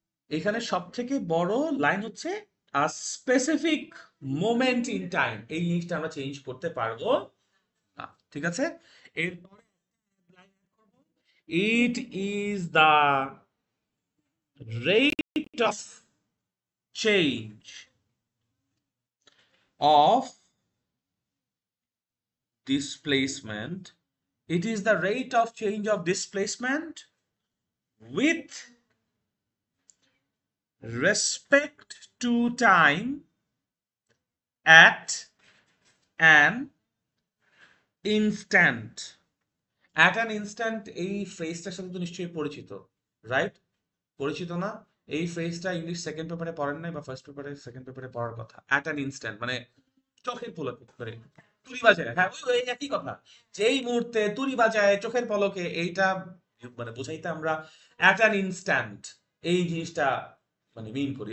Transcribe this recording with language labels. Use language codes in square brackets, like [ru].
[bn] এখানে সব থেকে বড় লাইন হচ্ছে [en] a specific moment in time, [bn] এই জিনিসটা আমরা চেঞ্জ করতে পারবো না, ঠিক আছে? [en] এরপরে it is the rate of change of displacement, it is the rate of change of displacement with respect to time at an instant. At an instant [bn] এই ফ্রেজটার সাথে তো নিশ্চয়ই পরিচিত, রাইট? পরিচিত না? এই ফ্রেজটা ইংলিশ সেকেন্ড পেপারে পড়েন নাই, বা ফার্স্ট পেপারে সেকেন্ড পেপারে পড়ার কথা। [en] at an instant [bn] মানে চোখের পলকে করে তুড়ি বাজায়, হ্যাঁ ওই ওই একই কথা, যেই মুহূর্তে তুড়ি বাজায় চোখের পলকে, এইটা মানে বোঝাইতে আমরা অ্যাট অ্যান ইনস্ট্যান্ট এই জিনিসটা মানে মিন করি।